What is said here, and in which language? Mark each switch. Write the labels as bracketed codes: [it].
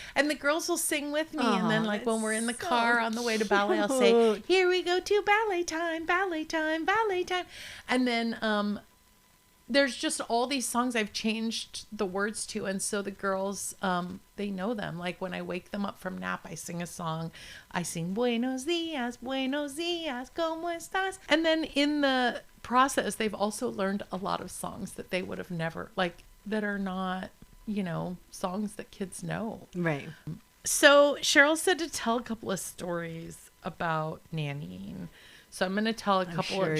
[en] And the girls will sing with me. And then like when we're in the car on the way to ballet, I'll say, here we go to ballet time, ballet time, ballet time. And then there's just all these songs I've changed the words to. And so the girls, they know them. Like when I wake them up from nap, I sing a song. I sing, [es] buenos dias, ¿cómo estás? [en] And then in the process, they've also learned a lot of songs that they would have never, like, that are not, songs that kids know. Right. So Cheryl said to tell a couple of stories about nannying. So I'm going to tell a couple of